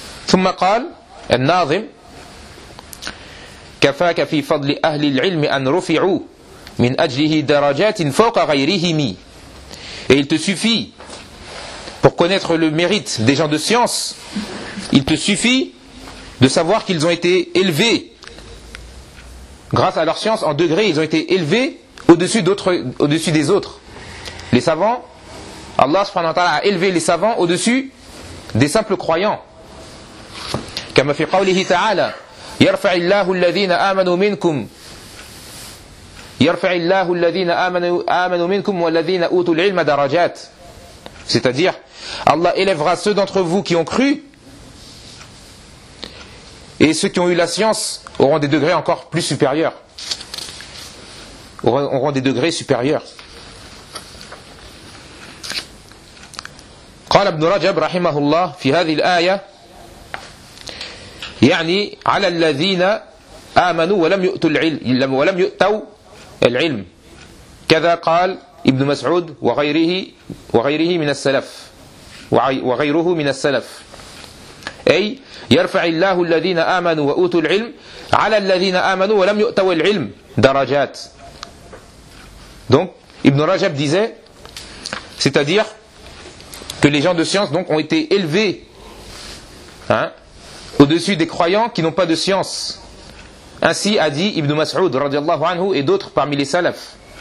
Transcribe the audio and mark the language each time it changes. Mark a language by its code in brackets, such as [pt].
[ar] ثم قال الناظم كفاك في فضل أهل العلم أن رفعوا من أجله درجات فوق غيرهم. [fr] Et il te suffit pour connaître le mérite des gens de science, il te suffit de savoir qu'ils ont été élevés grâce à leur science en degré, ils ont été élevés au-dessus des autres. Les savants, Allah subhanahu wa ta'ala a élevé les savants au-dessus des simples croyants. [ar] كما في قوله تعالى يرفع الله الذين آمنوا منكم يرفع الله الذين آمنوا منكم والذين أوتوا العلم درجات. [fr] C'est-à-dire Allah élèvera ceux d'entre vous qui ont cru et ceux qui ont eu la science auront des degrés encore plus supérieurs, auront des degrés supérieurs. [ar] قال ابن رجب رحمه الله في هذه الآية يعني على الذين آمنوا ولم يؤتوا العلم ولم يؤتوا العلم كذا قال ابن مسعود وغيره من السلف وغيره من السلف أي يرفع الله الذين آمنوا وأوتوا العلم على الذين آمنوا ولم يؤتوا العلم درجات. [fr] Donc ابن رجب disait, c'est-à-dire que les gens de science donc ont été élevés, hein, au-dessus des croyants qui n'ont pas de science. Ainsi a dit Ibn Mas'ud radiallahu anhu et d'autres parmi les salafs.